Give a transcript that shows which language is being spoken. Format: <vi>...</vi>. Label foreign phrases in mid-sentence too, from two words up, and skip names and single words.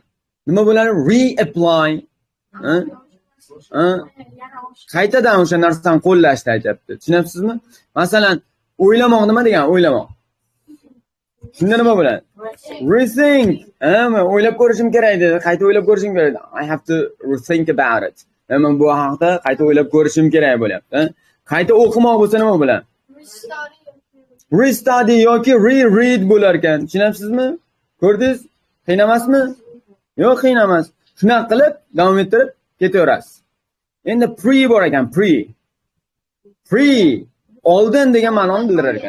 <uz>Nima bo'ladi? Reapply. Qaytadan o'sha narsani qo'llashni aytibdi. Tushunyapsizmi? Masalan, o'ylamoq nima degan? O'ylamoq. Shunda nima bo'ladi? Rethink. O'ylab ko'rishim kerak edi. Qayta o'ylab ko'rishim kerak edi.</uz> <en>I have to rethink about it.</en> <uz>Men bu haqda qayta o'ylab ko'rishim kerak bo'lyapti. Qayta o'qimoq bo'lsa nima bo'ladi? Restudy yoki reread bo'lar ekan. Tushunasizmi? Ko'rdingiz? Qiyin emasmi? Yo'q, qiyin emas. Shunaqa qilib davom ettirib ketaverasiz. Endi pre bor ekan, pre oldin degan ma'noni bildirar ekan.</uz>